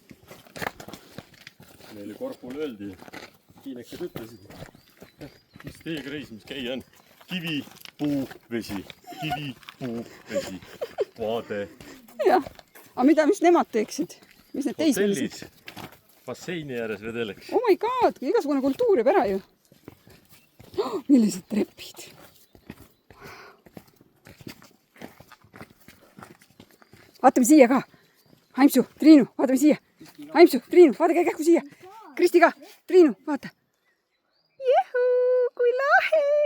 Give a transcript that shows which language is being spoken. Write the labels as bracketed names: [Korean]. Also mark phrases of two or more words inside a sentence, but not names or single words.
[Estonian] Meile korpul öeldi, Tiinekad ütlesid, mis teiega reisimis käia on. Kivi, puu, vesi. Kivi, puu, vesi. Vaade. Jah, aga mida, mis nemad teeksid? Mis need teismelised? Hotellis, basseini ääres vedeleks. [English] Oh my god, [Estonian] igasugune kultuur jääb ära ju. Oh, millised trepid. Vaatame siia ka. Haimsu, Triinu, vaatame siia. Haimsu, Triinu, vaadake kähku siia. Kristi ka, Triinu, vaata. Jehuu, kui lahe.